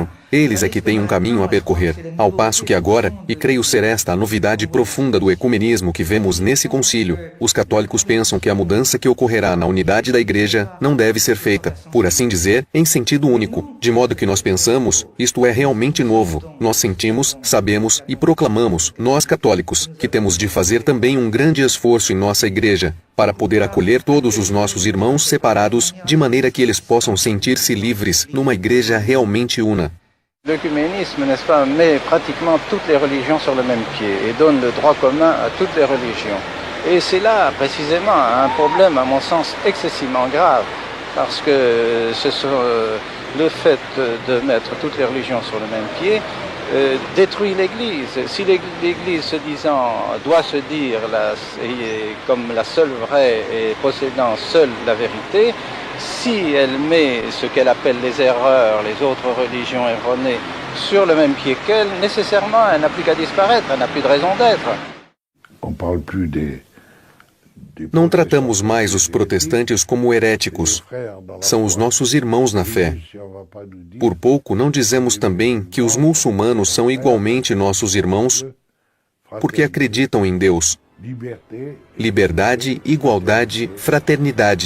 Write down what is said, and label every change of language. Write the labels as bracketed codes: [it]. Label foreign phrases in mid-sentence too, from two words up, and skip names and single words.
[pt] Eles é que têm um caminho a percorrer. Ao passo que agora, e creio ser esta a novidade profunda do ecumenismo que vemos nesse concílio, os católicos pensam que a mudança que ocorrerá na unidade da Igreja não deve ser feita, por assim dizer, em sentido único, de modo que nós pensamos, isto é realmente novo. Nós sentimos, sabemos e proclamamos, nós católicos, que temos de fazer também um grande esforço em nossa Igreja, para poder acolher todos os nossos irmãos separados, de maneira que eles possam sentir-se livres numa Igreja realmente una. [fr] L'œcuménisme, n'est-ce pas, met pratiquement toutes les religions sur le même pied et donne le droit commun à toutes les religions. Et c'est là, précisément, un problème, à mon sens, excessivement grave, parce que le fait de mettre toutes les religions sur le même pied détruit l'Église. Si l'Église, se disant, doit se dire comme la seule vraie et possédant seule la vérité, si elle met ce qu'elle appelle les erreurs, les autres religions erronées, sur le même pied qu'elle, nécessairement, elle n'a plus qu'à disparaître, elle n'a plus de raison d'être. on parle plus des [pt] Não tratamos mais os protestantes como heréticos. São os nossos irmãos na fé. Por pouco não dizemos também que os muçulmanos são igualmente nossos irmãos, porque acreditam em Deus. Liberdade, igualdade, fraternidade.